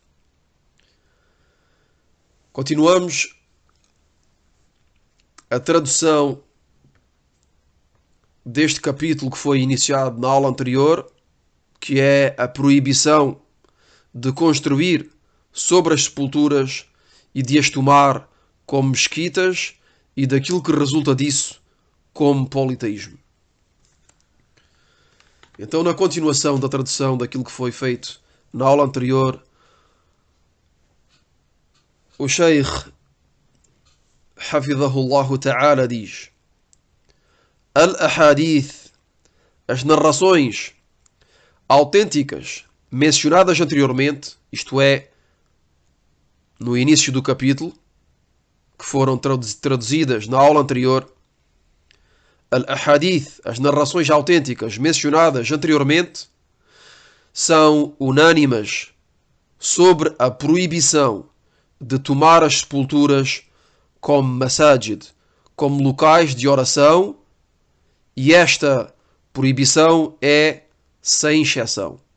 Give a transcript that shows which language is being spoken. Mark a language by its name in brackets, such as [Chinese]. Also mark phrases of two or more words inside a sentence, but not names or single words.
[Portuguese] Continuamos a tradução deste capítulo que foi iniciado na aula anterior, que é a proibição de construir sobre as sepulturas e de as tomar como mesquitas e daquilo que resulta disso como politeísmo. Então, na continuação da tradução daquilo que foi feito na aula anterior, o Sheikh [Arabic] حفظه الله تعالى [Portuguese] diz: Al-Ahadith, as narrações autênticas mencionadas anteriormente, isto é, no início do capítulo, que foram traduzidas na aula anterior. Al-Ahadith, as narrações autênticas mencionadas anteriormente, são unânimes sobre a proibição de tomar as sepulturas como masajid, como locais de oração, e esta proibição é sem exceção.